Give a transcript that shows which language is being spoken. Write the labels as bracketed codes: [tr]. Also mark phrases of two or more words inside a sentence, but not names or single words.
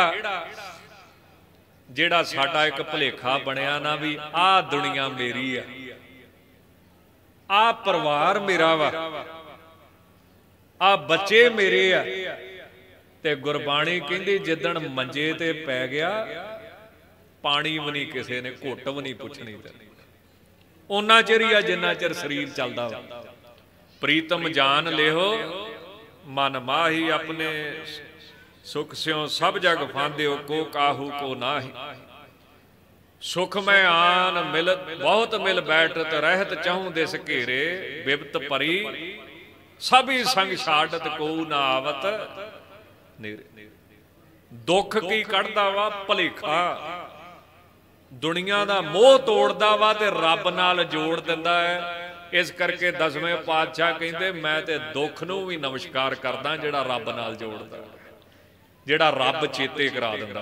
[pa] ਜਿਹੜਾ ਸਾਡਾ ਇੱਕ ਭੁਲੇਖਾ ਬਣਿਆ ਨਾ ਭੀ ਆ ਦੁਨੀਆ ਮੇਰੀ ਆ, ਆ ਪਰਿਵਾਰ ਮੇਰਾ ਵਾ, ਆ ਬੱਚੇ ਮੇਰੇ ਆ। ਤੇ ਗੁਰਬਾਣੀ ਕਹਿੰਦੀ ਜਿਦਣ ਮੰਜੇ ਤੇ ਪੈ ਗਿਆ, ਪਾਣੀ ਭੀ ਨਹੀਂ ਕਿਸੀ ਨੇ ਘੁੱਟ ਭੀ ਨਹੀਂ ਪੁੱਛਣੀ। ਉਨਾ ਚਿਰ ਹੀ ਆ ਜਿੰਨਾ ਚਿਰ ਸਰੀਰ ਚੱਲਦਾ। [bra] प्रीतम जान लेहो मन माही, अपने सुख स्यों सब जग फांदे, को काहू को नाही। सुख में आन मिलत बहुत मिल बैठत, रहत चाहूं दिस घेरे। बिपत परी सभी संग छाड़त, को ना आवत नेरे। [pa] ਦੁੱਖ ਕੀ ਕੱਢਦਾ ਵਾ ਭੁਲੇਖਾ, ਦੁਨੀਆ ਕਾ ਮੋਹ ਤੋੜਦਾ ਵਾ ਤੇ ਰੱਬ ਨਾਲ ਜੋੜ ਦਿੰਦਾ ਹੈ। ਇਸ ਕਰਕੇ 10ਵੇਂ ਪਾਤਸ਼ਾਹ ਕਹਿੰਦੇ ਮੈਂ ਤੇ ਦੁੱਖ ਨੂੰ ਭੀ ਨਮਸਕਾਰ ਕਰਦਾ, ਜਿਹੜਾ ਰੱਬ ਨਾਲ ਜੋੜਦਾ, ਜਿਹੜਾ ਰੱਬ ਚੇਤੇ ਕਰਾ ਦਿੰਦਾ।